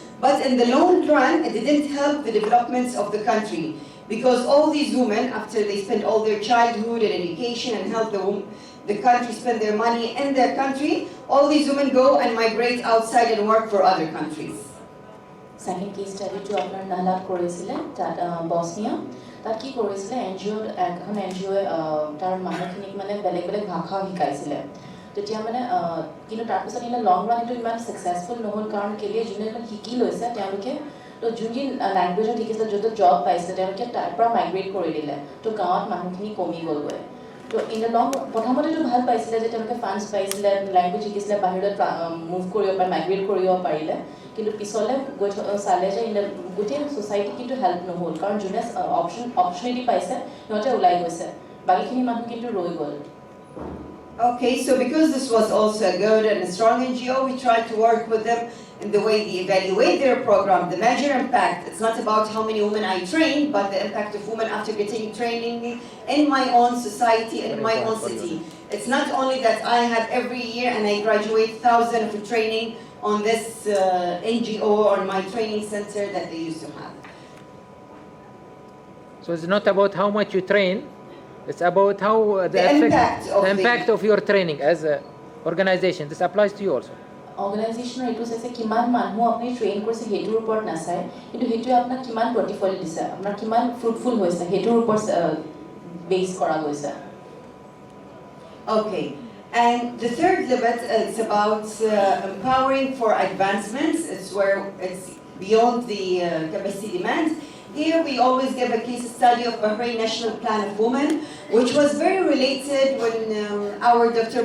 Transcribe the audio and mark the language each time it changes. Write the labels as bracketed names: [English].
[English] But in the long run, it didn't help the developments of the country because all these women, after they spend all their childhood and education and help the country spend their money in their country, all these women go and migrate outside and work for other countries. Second case study to [Assamese] আপোনাৰ নাহলাত কৰিছিলে তাত Bosnia তাত কি কৰিছিলে এখন NGO তাৰ মানুহখিনিক মানে বেলেগ ভাষা শিকাইছিলে তেতিয়া মানে কিন্তু তাৰপিছত ইন লং ৰান এইটো ইমান ছাকচেছফুল নহ'ল কাৰণ কেলে যোনে শিকি লৈছে তেওঁলোকে তো যোন লেংগুৱেজত শিকিছিলে য'ত জব পাইছিলে তেওঁলোকে তাৰ পৰা মাইগ্ৰেট কৰি দিলে তো গাঁৱত মানুহখিনি কমি গ'লগৈ তো ইন লং প্ৰথমতেতো ভাল পাইছিলে যে তেওঁলোকে ফাণ্ডছ পাইছিলে লেংগুৱেজ শিকিছিলে বাহিৰত মুভ কৰিব পাৰে মাইগ্ৰেট কৰিব পাৰিলে কিন্তু পিছলৈ গৈ চালে যে গোটেই ছ'চাইটি কিন্তু হেল্প নহ'ল কাৰণ যোনে অপশ্যনিটি পাইছে সিহঁতে ওলাই গৈছে বাকীখিনি মানুহ কিন্তু ৰৈ গ'ল [English] Okay, so because this was also a good and a strong NGO, we tried to work with them in the way they evaluate their program, the measure impact. It's not about how many women I trained, but the impact of women after getting training in my own society, in my own city. It's not only that I have every year and I graduate thousands of training on this NGO or my training center that they used to have. So it's not about how much you train, it's about how the impact of your training as an organization. This applies to you also. Organizational [Assamese] এইটো চাইছে কিমান মানুহ আপুনি train কৰিছে সেইটোৰ ওপৰত নাচায় কিন্তু সেইটোৱে আপোনাক কিমান প্ৰতিফল দিছে আপোনাৰ কিমান ফ্ৰুটফুল হৈছে সেইটোৰ ওপৰত বেছ কৰা গৈছে [English] Okay, and the third limit is about empowering for advancements. It's where it's beyond the capacity demand. Here we always give a case study of Bahrain National Plan of Women, which was very related when our Dr.